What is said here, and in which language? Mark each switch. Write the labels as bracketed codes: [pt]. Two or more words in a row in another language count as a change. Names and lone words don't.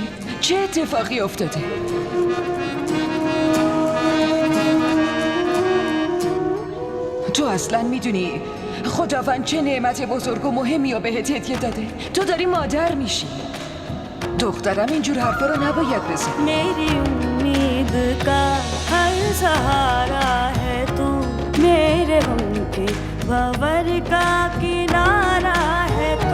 [fa] چه اتفاقی افتاده؟ تو اصلا میدونی خداوند چه نعمت بزرگ و مهمی رو بهت هدیه داده؟ تو داری مادر میشی. دخترم اینجور حرفا رو نباید بزن. [hi] मेरी उम्मीद का हर सहारा है तू, मेरे गम के भंवर का किनारा है तू.